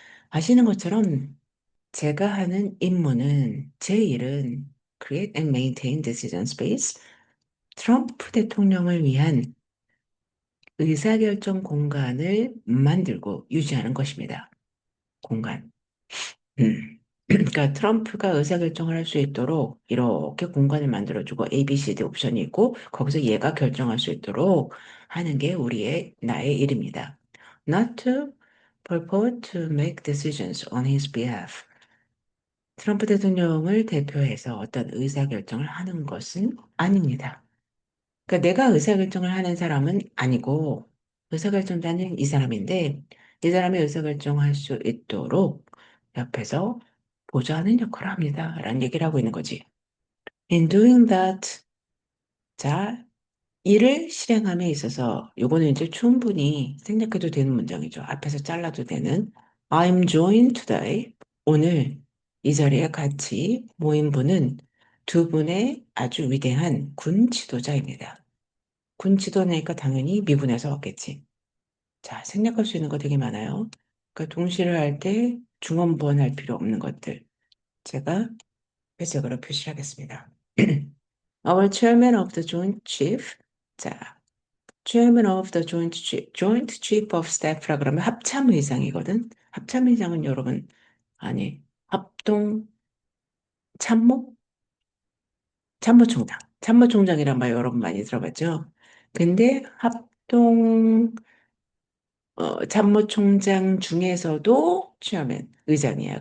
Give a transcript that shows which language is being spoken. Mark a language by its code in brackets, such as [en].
[ko] 아시는 것처럼 제가 하는 임무는, 제 일은 [en] create and maintain decision space, [ko] 트럼프 대통령을 위한 의사결정 공간을 만들고 유지하는 것입니다. 공간. 그러니까 트럼프가 의사결정을 할 수 있도록 이렇게 공간을 만들어주고 A, B, C, D 옵션이 있고 거기서 얘가 결정할 수 있도록 하는 게 나의 일입니다. [en] Not to purport to make decisions on his behalf. [ko] 트럼프 대통령을 대표해서 어떤 의사결정을 하는 것은 아닙니다. 그러니까 내가 의사결정을 하는 사람은 아니고 의사결정자는 이 사람인데 이 사람이 의사결정할 수 있도록 옆에서 보좌하는 역할을 합니다. 라는 얘기를 하고 있는 거지. [en] In doing that, [ko] 자, 일을 실행함에 있어서 요거는 이제 충분히 생략해도 되는 문장이죠. 앞에서 잘라도 되는 [en] I'm joined today. [ko] 오늘 이 자리에 같이 모인 분은 두 분의 아주 위대한 군 지도자입니다. 군 지도자니까 당연히 미군에서 왔겠지. 자, 생략할 수 있는 거 되게 많아요. 그러니까 동시를 할 때 중언부언할 필요 없는 것들. 제가 회색으로 표시하겠습니다. [en] Our chairman of the Joint Chief. 자, Chairman of the Joint Chief of Staff라 [ko] 그러면 합참의장이거든. 합참의장은 여러분, 아니, 합동 참모? 참모총장. 참모총장이란 말 여러분 많이 들어봤죠? 근데 합동 참모총장 중에서도 chairman, 의장이야.